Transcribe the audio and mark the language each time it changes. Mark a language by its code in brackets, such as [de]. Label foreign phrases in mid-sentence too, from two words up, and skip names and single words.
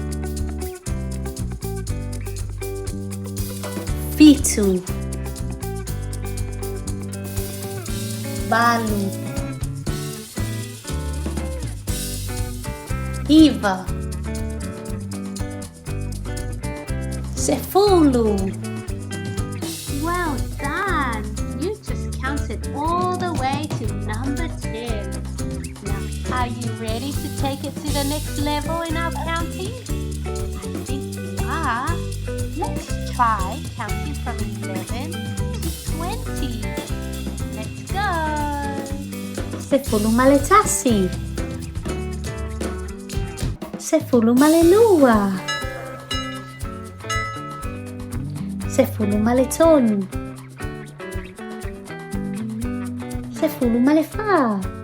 [sm] Fitu. Balu. Iva. Sefulu. [en] Well done! You just counted all the way to number 10. Now, are you ready to take it to the next level in our counting? I think you are. Let's try counting from 11 to 20. Let's go! [sm] Sefulu male tasi. Sefulu male lua. Sefulu male tonu. Sefulu male fa.